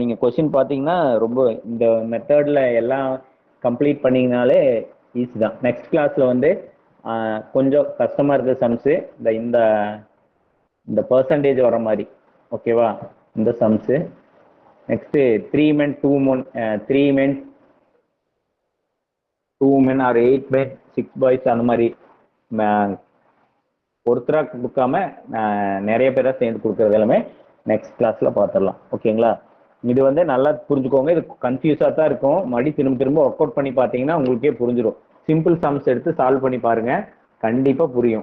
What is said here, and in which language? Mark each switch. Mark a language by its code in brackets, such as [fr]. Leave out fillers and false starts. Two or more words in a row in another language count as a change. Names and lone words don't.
[ta] நீங்கள் கொஸ்டின் பார்த்தீங்கன்னா ரொம்ப இந்த மெத்தடில் எல்லாம் கம்ப்ளீட் பண்ணிங்கனாலே ஈஸி தான். [en] next class [ta] வந்து கொஞ்சம் கஷ்டமாக இருக்கிற சம்ஸு இந்த பர்சன்டேஜ் வர மாதிரி. ஓகேவா? இந்த சம்ஸு நெக்ஸ்ட்டு [en] 3 men 2 men 3 men 2 men or 8 men 6 boys [ta] அந்த மாதிரி ஒருத்தராக கொடுக்காம நிறைய பேராக சேர்ந்து கொடுக்குறது எல்லாமே [en] next class [ta] பார்த்துடலாம். ஓகேங்களா? இது வந்து நல்லா புரிஞ்சுக்கோங்க. இது கன்ஃபியூஸாக தான் இருக்கும். மறுபடியும் திரும்ப [en] work out [ta] பண்ணி பார்த்தீங்கன்னா உங்களுக்கே புரிஞ்சிடும். [en] simple sums [ta] எடுத்து சால்வ் பண்ணி பாருங்க, கண்டிப்பாக புரியும்.